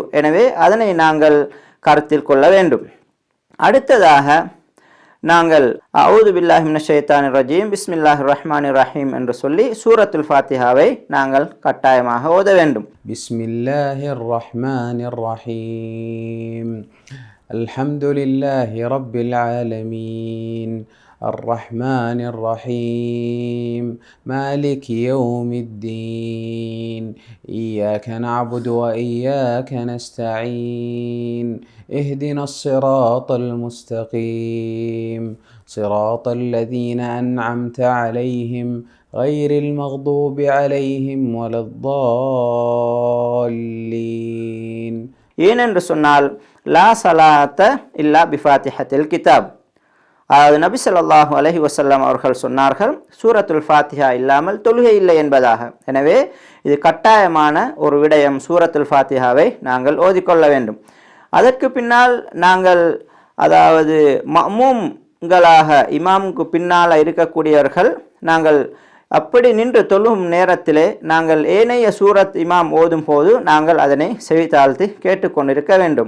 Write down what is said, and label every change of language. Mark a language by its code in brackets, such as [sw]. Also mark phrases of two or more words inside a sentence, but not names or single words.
[ta] எனவே அதனை நாங்கள் கருத்தில் கொள்ள வேண்டும். அடுத்ததாக நாங்கள் [ar] أعوذ بالله من الشيطان الرجيم بسم الله الرحمن الرحيم [ta] என்று சொல்லி சூரத்துல் ஃபாத்திஹாவை நாங்கள் கட்டாயமாக ஓத வேண்டும். [ar] بسم الله الرحمن الرحيم الحمد لله رب العالمين الرحمن الرحيم مالك يوم الدين إياك نعبد وإياك نستعين اهدنا الصراط المستقيم صراط الذين أنعمت عليهم غير المغضوب عليهم ولا الضالين. [ta] ஏனென்று சொன்னால், [ar] لا صلاة إلا بفاتحة الكتاب, [ta] அதாவது நபி [ar] صلى الله عليه وسلم [ta] அவர்கள் சொன்னார்கள், சூரத்துல் ஃபாத்திஹா இல்லாமல் தொழுகை இல்லை என்பதாக. எனவே இது கட்டாயமான ஒரு விடயம். சூரத்துல் ஃபாத்திஹாவை நாங்கள் ஓதிக்கொள்ள வேண்டும். அதற்கு பின்னால் நாங்கள் அதாவது மஅமூம்களாக இமாமுக்கு பின்னால் இருக்கக்கூடியவர்கள் நாங்கள் அப்படி நின்று தொழும் நேரத்திலே நாங்கள் ஏனைய சூரத் இமாம் ஓதும் போது நாங்கள் அதனை செவித்தாழ்த்தி கேட்டுக்கொண்டிருக்க வேண்டும்.